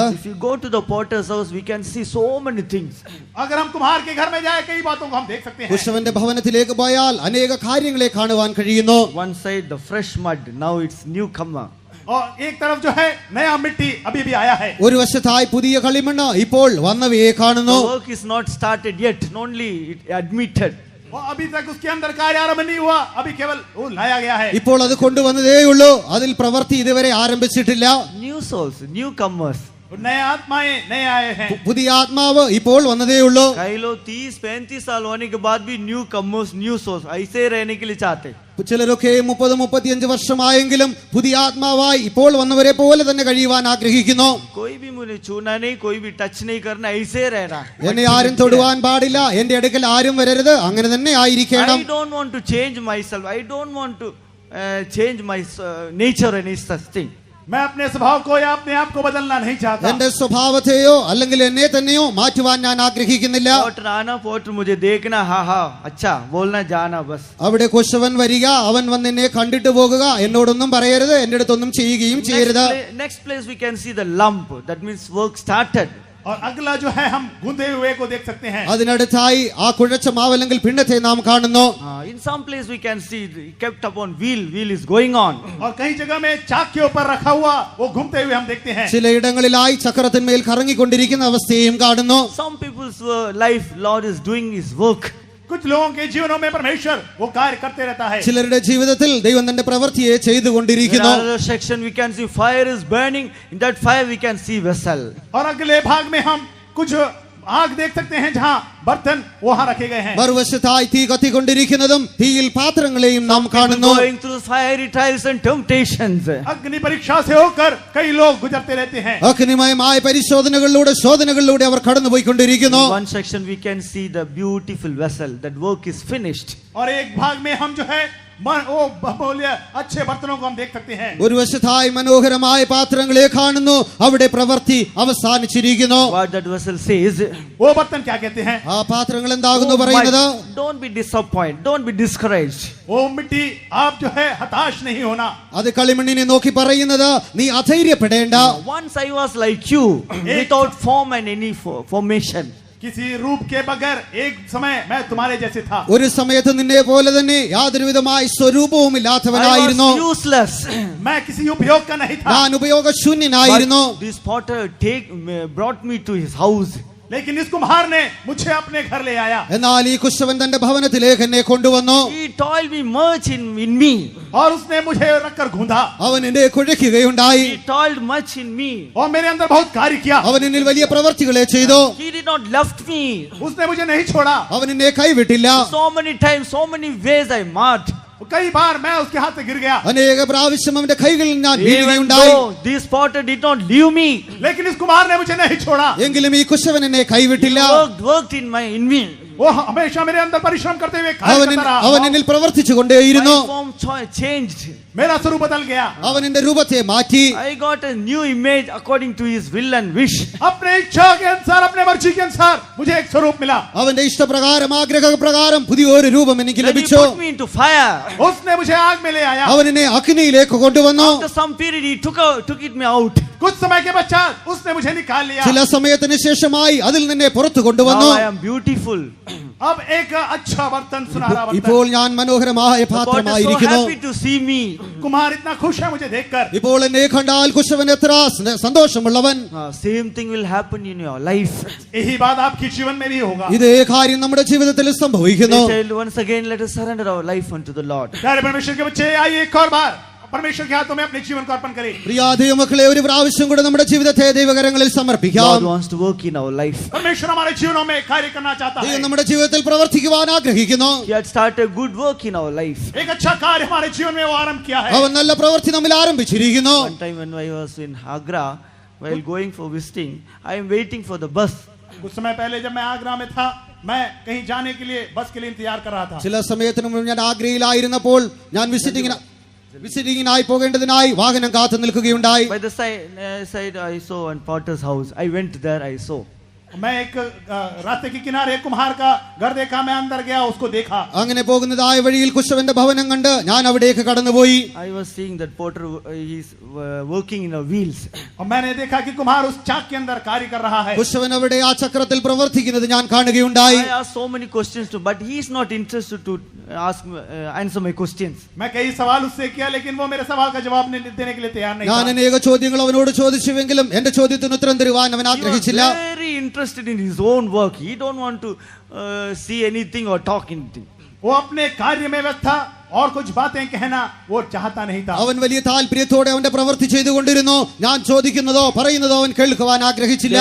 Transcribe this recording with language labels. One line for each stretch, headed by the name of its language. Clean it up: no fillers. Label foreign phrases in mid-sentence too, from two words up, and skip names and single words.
English: if you go to the potter's house, we can see so many things.
Hindi: अगर हम कुम्हार के घर में जाए, कई बातों को हम देख सकते हैं.
Malayalam: കുശവന്റെ ഭവനത്തിലേക്ക് പോയാൽ അനേക കാര്യങ്ങളെ കാണുവാൻ കഴിയുന്നു.
English: One side the fresh mud, now it's newcomer.
Hindi: और एक तरफ जो है नया मिट्टी अभी भी आया है.
Malayalam: ഒരു വശത്തായി പുതിയ കളിമണ്ണ് ഇപ്പോൾ വന്നവയെ കാണുന്നു.
English: The work is not started yet, only it admitted.
Hindi: वो अभी तक उसके अंदर कार्य आरंभ नहीं हुआ, अभी केवल वो लाया गया है.
Malayalam: ഇപ്പോൾ അത് കൊണ്ടുവന്നതേയുള്ളൂ. അതിൽ പ്രവൃത്തി ഇതുവരെ ആരംഭിച്ചിട്ടില്ല.
English: New souls, newcomers.
Hindi: नए आत्माएं नए आए हैं.
Malayalam: പുതിയ ആത്മാവ് ഇപ്പോൾ വന്നതേയുള്ളൂ.
Hindi: कई लोग 30-35 साल होने के बाद भी
English: newcomers, new souls
Hindi: ऐसे ही रहने के लिए चाहते.
Malayalam: ചിലരൊക്കെ 30-35 വർഷമായെങ്കിലും പുതിയ ആത്മാവായി ഇപ്പോൾ വന്നവരെ പോലെ തന്നെ കഴിയുവാൻ ആഗ്രഹിക്കുന്നു.
Hindi: कोई भी मुझे छूना नहीं, कोई भी टच नहीं करना, ऐसे ही रहना.
Malayalam: എന്നെ ആരും തൊടുവാൻ പാടില്ല, എന്റെ അടുക്കൽ ആരും വരരുത്, അങ്ങനെ തന്നെ ആയിരിക്കണം.
English: I don't want to change myself. I don't want to change my nature or any such thing.
Hindi: मैं अपने स्वभाव को या अपने आप को बदलना नहीं चाहता.
Malayalam: എന്റെ സ്വഭാവത്തെയോ അല്ലെങ്കിൽ എന്നെ തന്നെയോ മാറ്റുവാൻ ഞാൻ ആഗ്രഹിക്കുന്നില്ല.
Hindi: पोटर आना, पोटर मुझे देखना, हाँ हाँ अच्छा बोलना, जाना बस.
Malayalam: അവിടെ കുശവൻ വരിക, അവൻ വന്ന് എന്നെ കണ്ടിട്ട് പോകുക, എന്നോടൊന്നും പറയരുത്, എന്റെ അടുത്തൊന്നും ചെയ്യുകയും ചെയ്യരുത്.
English: Next place we can see the lump. That means work started.
Hindi: और अगला जो है हम गूंदे हुए को देख सकते हैं.
Malayalam: അതിനടുത്തായി ആ കുഴച്ച മാവ് അല്ലെങ്കിൽ പിണ്ടത്തെ നാം കാണുന്നു.
English: In some place we can see kept upon wheel is going on.
Hindi: और कई जगह में चाक के ऊपर रखा हुआ वो घूमते हुए हम देखते हैं.
Malayalam: ചിലയിടങ്ങളിലായി ചക്രത്തിന്മേൽ കറങ്ങിക്കൊണ്ടിരിക്കുന്ന അവസ്ഥയും കാണുന്നു.
English: Some people's life Lord is doing his work.
Hindi: कुछ लोगों के जीवनों में परमेश्वर वो कार्य करते रहता है.
Malayalam: ചിലരുടെ ജീവിതത്തിൽ ദൈവം തന്റെ പ്രവൃത്തിയെ
English: In
Malayalam: ചെയ്തുകൊണ്ടിരിക്കുന്നു.
English: another section we can see fire is burning. In that fire we can see vessel.
Hindi: और अगले भाग में हम कुछ आग देख सकते हैं जहां बर्तन वहां रखे गए हैं।
Malayalam: മറുവശത്തായി തീ കത്തിക്കൊണ്ടിരിക്കുന്നതും തീയിൽ പാത്രങ്ങളെയും നാം കാണുന്നു.
English: Going through fiery trials and temptations.
Hindi: अग्नि परीक्षा से होकर कई लोग गुजरते रहते हैं।
Malayalam: അഗ്നിമയമായ പരിശോധനകളിലൂടെ ശോധനകളിലൂടെ അവർ കടന്നുപോയിക്കൊണ്ടിരിക്കുന്നു.
English: In one section we can see the beautiful vessel. That work is finished.
Hindi: और एक भाग में हम जो है वो बहुमूल्य अच्छे बर्तनों को हम देख सकते हैं।
Malayalam: ഒരു വശത്തായി മനോഹരമായ പാത്രങ്ങളെ കാണുന്നു, അവിടെ പ്രവൃത്തി അവസാനിച്ചിരിക്കുന്നു.
English: What that vessel says.
Hindi: वो बर्तन क्या कहते हैं?
Malayalam: ആ പാത്രങ്ങൾ എന്താകുന്നു പറയുന്നത്?
English: Don't be disappointed. Don't be discouraged.
Hindi: वो मिट्टी आप जो है हताश नहीं होना।
Malayalam: അത് കളിമണ്ണിനെ നോക്കി പറയുന്നത് നീ അധൈര്യപ്പെടേണ്ട.
English: Once I was like you, without form and any formation.
Hindi: किसी रूप के बगैर एक समय मैं तुम्हारे जैसे था।
Malayalam: ഒരു സമയത്ത് നിന്നെ പോലെ തന്നെ യാതൊരുവിധമായ സ്വരൂപവും
English: I
Malayalam: ഇല്ലാത്തവനായിരുന്നു.
English: was useless.
Hindi: मैं किसी उपयोग का नहीं था।
Malayalam: ഞാൻ ഉപയോഗശൂന്യനായിരുന്നു.
English: But this potter brought me to his house.
Hindi: लेकिन इस कुम्हार ने मुझे अपने घर ले आया।
Malayalam: എന്നാൽ ഈ കുശവൻ തന്റെ ഭവനത്തിലേക്ക് എന്നെ കൊണ്ടുവന്നു.
English: He toiled me much in me.
Hindi: और उसने मुझे रखकर गूंधा।
Malayalam: അവൻ എന്നെ കുഴയ്ക്കുകയുണ്ടായി.
English: He toiled much in me.
Hindi: और मेरे अंदर बहुत कार्य किया।
Malayalam: അവൻ എന്നിൽ വലിയ പ്രവർത്തികളെ ചെയ്തു.
English: He did not left me.
Hindi: उसने मुझे नहीं छोड़ा।
Malayalam: അവൻ എന്നെ കൈവിട്ടില്ല.
English: So many times, so many ways I marked.
Hindi: कई बार मैं उसके हाथ से गिर गया।
Malayalam: അനേക പ്രാവശ്യം അവന്റെ കൈകളിൽ ഞാൻ
English: Even
Malayalam: വീഴുകയുണ്ടായി.
English: though this potter did not leave me.
Hindi: लेकिन इस कुम्हार ने मुझे नहीं छोड़ा।
Malayalam: എങ്കിലും ഈ കുശവൻ എന്നെ
English: He
Malayalam: കൈവിട്ടില്ല.
English: worked in me.
Hindi: वो हमेशा मेरे अंदर परिश्रम करते हुए कार्य
Malayalam: അവൻ
Hindi: करता रहा।
Malayalam: അവൻ എന്നിൽ പ്രവർത്തിച്ചു കൊണ്ടേയിരുന്നു.
English: My form changed.
Hindi: मेरा स्वरूप बदल गया।
Malayalam: അവൻ എന്റെ രൂപത്തെ മാറ്റി.
English: I got a new image according to his will and wish.
Hindi: अपने इच्छा के अनुसार, अपने मर्जी के अनुसार मुझे एक स्वरूप मिला।
Malayalam: അവന്റെ ഇഷ്ടപ്രകാരം ആഗ്രഹപ്രകാരം പുതിയൊരു രൂപം എനിക്ക്
English: Then he
Malayalam: ലഭിച്ചു.
English: put me into fire.
Hindi: उसने मुझे आग में ले आया।
Malayalam: അവൻ എന്നെ അഗ്നിയിലേക്ക് കൊണ്ടുവന്നു.
English: After some period, he took it me out.
Hindi: कुछ समय के पश्चात उसने मुझे निकाल लिया।
Malayalam: ചില സമയത്തിന് ശേഷമായി അതിൽ നിന്നെ പുറത്തു
English: Now
Malayalam: കൊണ്ടുവന്നു.
English: I am beautiful.
Hindi: अब एक अच्छा बर्तन, सुनहरा
Malayalam: ഇപ്പോൾ
Hindi: बर्तन।
Malayalam: ഞാൻ മനോഹരമായ
English: The potter is so
Malayalam: പാത്രമായിരിക്കുന്നു.
English: happy to see me.
Hindi: कुम्हार इतना खुश है मुझे देखकर।
Malayalam: ഇപ്പോൾ എന്നെ കണ്ടാൽ കുശവൻ എത്ര സന്തോഷമുള്ളവൻ.
English: Same thing will happen in your life.
Hindi: यही बात आपके जीवन में भी होगा।
Malayalam: ഇതേ കാര്യം നമ്മുടെ ജീവിതത്തിൽ സംഭവിക്കുന്നു.
English: Dear child, once again, let us surrender our life unto the Lord.
Hindi: प्यारे परमेश्वर के बच्चे, आइए एक और बार परमेश्वर के हाथों में अपने जीवन को अर्पण करें।
Malayalam: പ്രിയ ദൈവമക്കളെ, ഒരു പ്രാവശ്യം കൂടെ നമ്മുടെ ജീവിതത്തെ ദൈവകരങ്ങളിൽ സമർപ്പിക്കാം.
English: God wants to work in our life.
Hindi: परमेश्वर हमारे जीवनों में कार्य करना चाहता है।
Malayalam: ദൈവം നമ്മുടെ ജീവിതത്തിൽ പ്രവർത്തിക്കുവാൻ ആഗ്രഹിക്കുന്നു.
English: He had started good work in our life.
Hindi: एक अच्छा कार्य हमारे जीवन में वो आरंभ किया है।
Malayalam: അവൻ നല്ല പ്രവൃത്തി നമ്മിൽ ആരംഭിച്ചിരിക്കുന്നു.
English: One time when I was in Agra, while going for visiting, I am waiting for the bus.
Hindi: कुछ समय पहले जब मैं आगरा में था, मैं कहीं जाने के लिए बस के लिए इंतजार कर रहा था।
Malayalam: ചില സമയത്തിന് മുമ്പ് ഞാൻ ആഗ്രയിലായിരുന്നപ്പോൾ ഞാൻ വിസിറ്റിങ്ങിനായി പോകേണ്ടതിനായി വാഹനം കാത്തു നിൽക്കുകയുണ്ടായി.
English: By the side I saw one potter's house. I went there, I saw.
Hindi: मैं एक रास्ते के किनारे एक कुम्हार का घर देखा। मैं अंदर गया, उसको देखा।
Malayalam: അങ്ങനെ പോകുന്നതായ വഴിയിൽ കുശവന്റെ ഭവനം കണ്ട് ഞാൻ അവിടേക്ക് കടന്നുപോയി.
English: I was seeing that potter, he's working in the wheels.
Hindi: और मैंने देखा कि कुम्हार उस चाक के अंदर कार्य कर रहा है।
Malayalam: കുശവൻ അവിടെ ആ ചക്രത്തിൽ പ്രവർത്തിക്കുന്നത് ഞാൻ കാണുകയുണ്ടായി.
English: I asked so many questions to, but he is not interested to answer my questions.
Hindi: मैं कई सवाल उससे किया, लेकिन वो मेरे सवाल का जवाब देने के लिए तैयार नहीं
Malayalam: ഞാൻ
Hindi: था।
Malayalam: അനേക ചോദ്യങ്ങൾ അവനോട് ചോദിച്ചുവെങ്കിലും എന്റെ ചോദ്യത്തിന് ഉത്തരം തരുവാൻ അവൻ
English: He was
Malayalam: ആഗ്രഹിച്ചില്ല.
English: very interested in his own work. He don't want to see anything or talk anything.
Hindi: वो अपने कार्य में व्यस्त था और कुछ बातें कहना वो चाहता नहीं था।
Malayalam: അവൻ വലിയ താല്പര്യത്തോടെ അവന്റെ പ്രവൃത്തി ചെയ്തുകൊണ്ടിരുന്നു. ഞാൻ ചോദിക്കുന്നതോ പറയുന്നതോ അവൻ കേൾക്കുവാൻ ആഗ്രഹിച്ചില്ല.